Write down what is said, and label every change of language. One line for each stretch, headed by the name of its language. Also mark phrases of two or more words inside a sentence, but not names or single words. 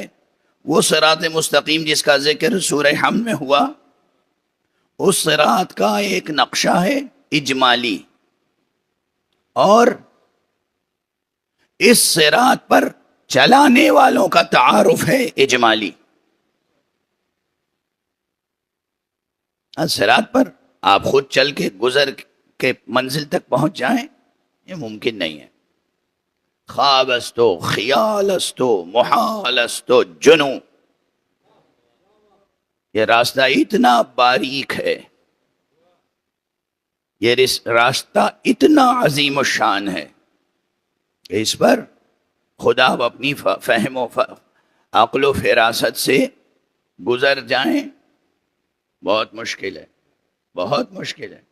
Urdu: وہ صراط مستقیم جس کا ذکر سورہ حمد میں ہوا، اس صراط کا ایک نقشہ ہے اجمالی، اور اس صراط پر چلانے والوں کا تعارف ہے اجمالی۔ صراط پر آپ خود چل کے گزر کے منزل تک پہنچ جائیں، یہ ممکن نہیں ہے۔
Persian: خواب است و خیال است و محال است و جنو،
Urdu: یہ راستہ اتنا باریک ہے، یہ راستہ اتنا عظیم الشان ہے کہ اس پر خدا اپنی فہم و عقل و فراست سے گزر جائیں بہت مشکل ہے، بہت مشکل ہے۔